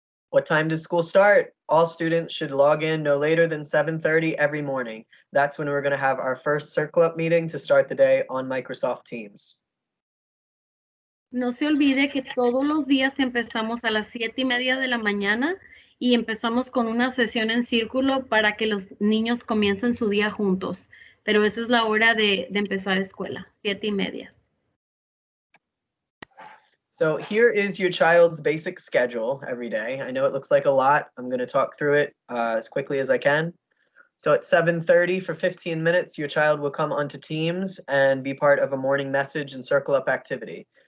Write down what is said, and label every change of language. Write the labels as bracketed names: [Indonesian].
[English] What time does school start? All students should log in no later than 7:30 every morning. That's when we're going to have our first Circle Up meeting to start the day on Microsoft Teams. [Spanish] No se olvide que todos los días empezamos a las 7:30 de la mañana y empezamos con una sesión en círculo para que los niños comiencen su día juntos. Pero esa es la hora de empezar escuela, 7:30. [English] So here is your child's basic schedule every day. I know it looks like a lot. I'm going to talk through it as quickly as I can. So at 7:30 for 15 minutes, your child will come onto Teams and be part of a morning message and Circle Up activity.